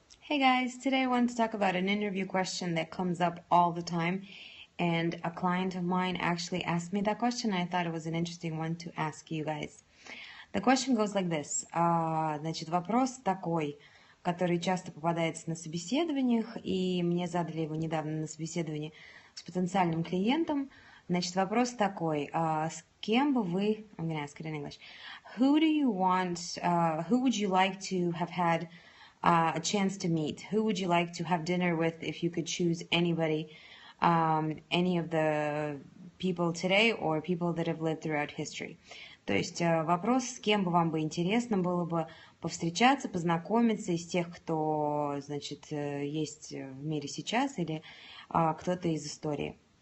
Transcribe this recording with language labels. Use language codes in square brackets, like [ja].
[en] Hey guys, today I want to talk about an interview question that comes up all the time, and a client of mine actually asked me that question. I thought it was an interesting one to ask you guys. The question goes like this. [ru] Значит, вопрос такой, который часто попадается на собеседованиях, и мне задали его недавно на собеседовании с потенциальным клиентом. Значит, вопрос такой, с кем бы вы, [en] I'm gonna ask it in English, who would you like to have had a chance to meet? Who would you like to have dinner with if you could choose anybody, any of the people today or people that have lived throughout history? [ru] То есть вопрос, с кем бы вам бы интересно было бы повстречаться, познакомиться из тех, кто, значит, есть в мире сейчас, или кто-то из истории.